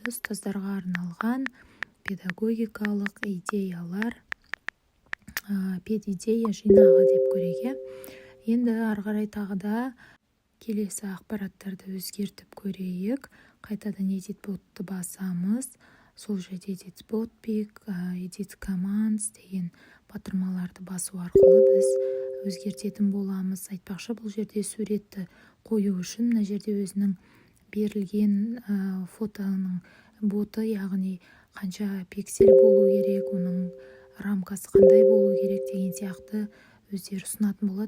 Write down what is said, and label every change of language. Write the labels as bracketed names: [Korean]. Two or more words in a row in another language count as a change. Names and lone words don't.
[Kazakh] Ұстаздарға арналған педагогикалық идеялар, педидея жинағы деп көрейік. Енді ары қарай тағы да келесі ақпараттарды өзгертіп көрейік. Қайтадан edit ботты басамыз. Сол жерде [English] edit bot pick, edit commands [Kazakh] деген батырмаларды басу арқылы біз өзгертетін боламыз. Айтпақшы, бұл жерде суретті қою үшін мына жерде өзінің берілген фотоның боты, яғни қанша пиксель болу керек, оның рамкасы қандай болу керек деген сияқты өздері ұсынатын болады.